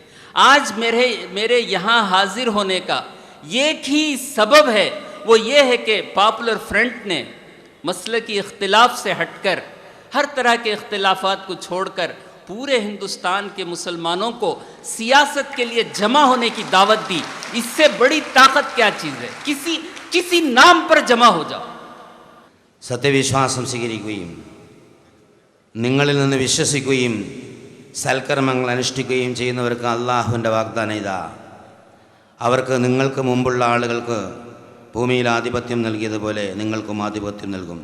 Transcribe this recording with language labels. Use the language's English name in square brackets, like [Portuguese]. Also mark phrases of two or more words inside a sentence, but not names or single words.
[Hindi] आज मेरे यहाँ हाजिर होने का एक ही सबब है, वो ये है कि पॉपुलर फ्रंट ने मसले की इख्तिलाफ से हटकर, हर तरह के इख्तिलाफात को छोड़कर पूरे हिंदुस्तान के मुसलमानों को सियासत के लिए जमा होने की दावत दी। इससे बड़ी ताकत क्या चीज़ है? किसी नाम पर जमा हो जाओ। [Malayalam] സത്യവിശ്വാസം സ്വീകരിക്കുകയും നിങ്ങളിൽ നിന്ന് വിശ്വസിക്കുകയും സൽക്കർമ്മങ്ങൾ അനുഷ്ഠിക്കുകയും ചെയ്യുന്നവർക്ക് അള്ളാഹുവിൻ്റെ വാഗ്ദാനം ഇതാ, അവർക്ക് നിങ്ങൾക്ക് മുമ്പുള്ള ആളുകൾക്ക് ഭൂമിയിൽ ആധിപത്യം നൽകിയതുപോലെ നിങ്ങൾക്കും ആധിപത്യം നൽകും.